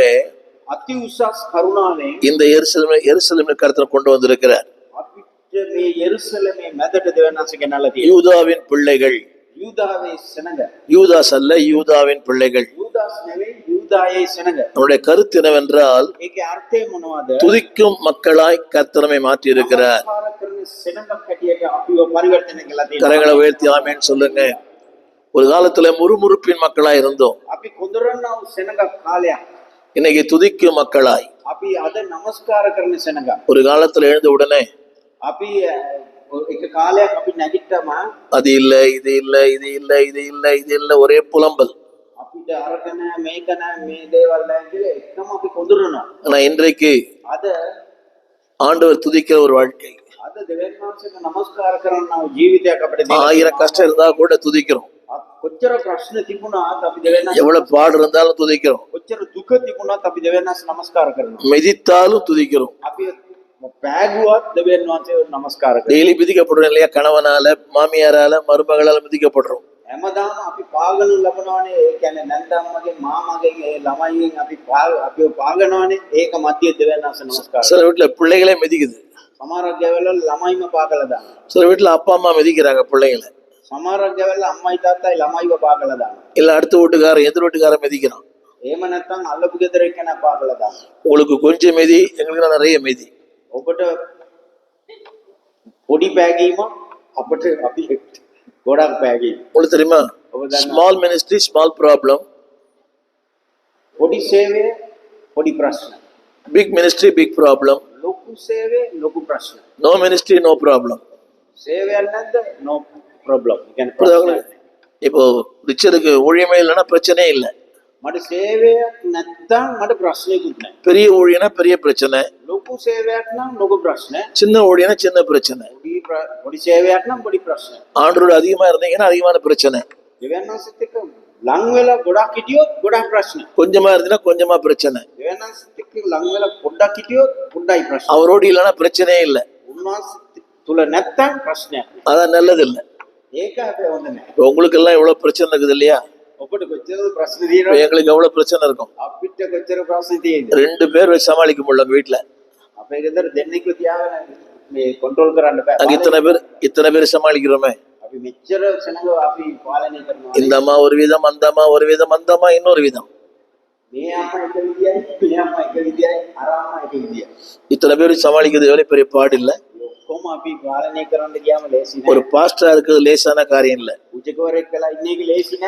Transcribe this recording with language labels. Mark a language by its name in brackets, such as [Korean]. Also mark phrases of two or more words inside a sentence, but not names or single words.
[Sinhala] අති උසස් කරුණාවෙන් [Tamil] இந்த எருசலேமின் கருத்தை கொண்டு வந்திருக்கிறார். [Sinhala] අපිට මේ යෙරුසලමේ මැදට දෙවියන් වහන්සේ ගෙනල්ලා තියෙනවා. [Tamil] யூதாவின் பிள்ளைகள், [Sinhala] යූදාවේ සෙනඟ. [Tamil] யூதாஸ் அல்ல, யூதாவின் பிள்ளைகள். [Sinhala] යූදාස් නෙවෙයි, යූදායේ සෙනඟ. [Tamil] அவருடைய கருத்து என்னவென்றால், [Sinhala] ඒකේ අර්ථය මොනවද? [Tamil] துதிக்கும் மக்களாய் கர்த்தர் நம்மை மாற்றி இருக்கிறார். [Sinhala] නමස්කාර කරන සෙනඟක් හැටියට අපිව පරිවර්තනය කළා තියෙනවා. [Tamil] கரங்களை உயர்த்தி ஆமென் சொல்லுங்க. ஒரு காலத்துல முறுமுறுப்பின் மக்களாய் இருந்தோம். [Sinhala] අපි කොඳුරන්නා වූ සෙනඟක් කාලයක්. [Tamil] இன்னைக்கு துதிக்கும் மக்களாய். [Sinhala] අපි අද නමස්කාර කරන සෙනඟක්. [Tamil] ஒரு காலத்துல எழுந்த உடனே [Sinhala] අපි එක කාලයක් අපි නැගිට්ටම [Tamil] அது இல்ல, இது இல்ல, இது இல்ல, இது இல்ல, இது இல்ல, ஒரே புலம்பல். [Sinhala] අපිට අරක නෑ, මේක නෑ, මේ දේවල් නෑ කියලා එකම අපි කොඳුරනවා. [Tamil] ஆனா இன்றைக்கு [Sinhala] අද [Tamil] ஆண்டவர் துதிக்கிற ஒரு வாழ்க்கை. [Sinhala] අද දෙවියන් වහන්සේට නමස්කාර කරන ජීවිතයක් අපිට තියෙනවා. [Tamil] 1000 கஷ்டம் இருந்தா கூட துதிக்கிறோம். [Sinhala] කොච්චර ප්‍රශ්න තිබුණාත් අපි දෙවියන් [Tamil] எவ்வளவு பாடு இருந்தாலும் துதிக்கிறோம். [Sinhala] කොච්චර දුක තිබුණාත් අපි දෙවියන් වහන්සේ නමස්කාර කරනවා. [Tamil] மிதித்தாலும் துதிக்கிறோம். [Sinhala] අපි පෑගුවත් දෙවියන් වහන්සේට නමස්කාර කරනවා. [Tamil] டெய்லி மிதிக்கப்படுறோம் இல்லையா? கணவனால, மாமியாரால, மருமகளால மிதிக்கப்படுறோம். [Sinhala] හැමදාම අපි පාගනු ලබනවානේ. ඒ කියන්නේ නැන්දම්මගේ මාමගේ ඒ ළමයින් අපිව පාගනවානේ. ඒක මැදියේ දෙවියන් වහන්සේ නමස්කාර. [Tamil] சில வீட்டுல பிள்ளைகளே மிதிக்குது. [Sinhala] සමහරක් ගෙවල ළමයිම පාගලා දානවා. [Tamil] சில வீட்டுல அப்பா அம்மா மிதிக்கிறாங்க பிள்ளைங்களை. [Sinhala] සමහරක් ගෙවල අම්මයි තාත්තයි ළමයිව පාගලා දානවා. [Tamil] இல்ல அடுத்த வீட்டுக்காரன் எதிர் வீட்டுக்காரன் மிதிக்கிறான். [Sinhala] එහෙම නැත්නම් අල්ලපු ගෙදර එක්කෙනා පාගලා දානවා. [Tamil] உங்களுக்கு கொஞ்சம் மிதி, எங்களுக்கு நிறைய மிதி. [Sinhala] ඔබට පොඩි පෑගීම, අපිට අපි ගොඩක් පෑගීම. [Tamil] உங்களுக்கு தெரியுமா? [English] small ministry, small problem. [Sinhala] පොඩි සේවය, පොඩි ප්‍රශ්න. [English] big ministry, big problem. [Sinhala] ලොකු සේවය, ලොකු ප්‍රශ්න. [English] no ministry, no problem. [Sinhala] සේවයක් නැද්ද? [English] no problem. [Sinhala] කියන්නේ [Tamil] புரியுதா? [Sinhala] ප්‍රශ්න. [Tamil] இப்போ ரிச்சருக்கு ஊழியமே இல்லைன்னா பிரச்சனையே இல்லை. [Sinhala] මට සේවයක් නැත්තම් මට ප්‍රශ්නයකුත් නැහැ. [Tamil] பெரிய ஊழியனா பெரிய பிரச்சனை, [Sinhala] ලොකු සේවයක් නම් ලොකු ප්‍රශ්න, [Tamil] சின்ன ஊழியனா சின்ன பிரச்சனை. [Sinhala] පොඩි සේවයක් නම් පොඩි ප්‍රශ්න. [Tamil] ஆண்டரோட அதிகமா இருந்தீங்கன்னா அதிகமான பிரச்சனை. [Sinhala] දෙවියන් වහන්සේත් එක්ක ලං වෙලා ගොඩක් හිටියොත් ගොඩක් ප්‍රශ්න. [Tamil] கொஞ்சமா இருந்தீங்கன்னா கொஞ்சமா பிரச்சனை. [Sinhala] දෙවියන් වහන්සේත් එක්ක ලං වෙලා පොඩ්ඩක් හිටියොත් පොඩ්ඩයි ප්‍රශ්න. [Tamil] அவரோடு இல்லைன்னா பிரச்சனையே இல்லை. [Sinhala] උන්වහන්සේ තුල නැත්තම් ප්‍රශ්නයක්. [Tamil] அதான் நல்லது இல்லை. [Sinhala] ඒක හැබැයි හොඳ නැහැ. [Tamil] உங்களுக்கு எல்லாம் எவ்வளவு பிரச்சனை இருக்குது இல்லையா? [Sinhala] ඔබට කොච්චර ප්‍රශ්න තියෙනවද? [Tamil] எங்களுக்கு எவ்வளவு பிரச்சனை இருக்கும். [Sinhala] අපිට කොච්චර ප්‍රශ්න තියෙනවද? [Tamil] 2 பேர் வச்சு சமாளிக்க முடியல வீட்டுல. [Sinhala] අපේ ගෙදර දෙන්නෙක්ව තියාගෙන මේ කන්ට්‍රෝල් කරන්න බෑ. [Tamil] அங்க இத்தனை பேர் சமாளிக்கிறோமே. [Sinhala] අපි මෙච්චර සෙනඟ අපි පාලනය කරනවා. [Tamil] இந்த அம்மா ஒரு விதம், அந்த அம்மா ஒரு விதம், அந்த அம்மா இன்னொரு விதம். [Sinhala] මේ අම්මා එක විදියයි, මේ අම්මා එක විදියයි, අර අම්මා එක විදියයි. [Tamil] இத்தனை பேர் சமாளிக்கிறது எவ்வளவு பெரிய பாடு இல்ல. [Sinhala] ඔක්කොම අපි පාලනය කරන්න ගියාම ලේසි නෑ. [Tamil] ஒரு பாஸ்டரா இருக்கிறது லேசான காரியம் இல்ல. [Sinhala] උජකවරෙක් වෙලා ඉන්න එක ලේසි නෑ.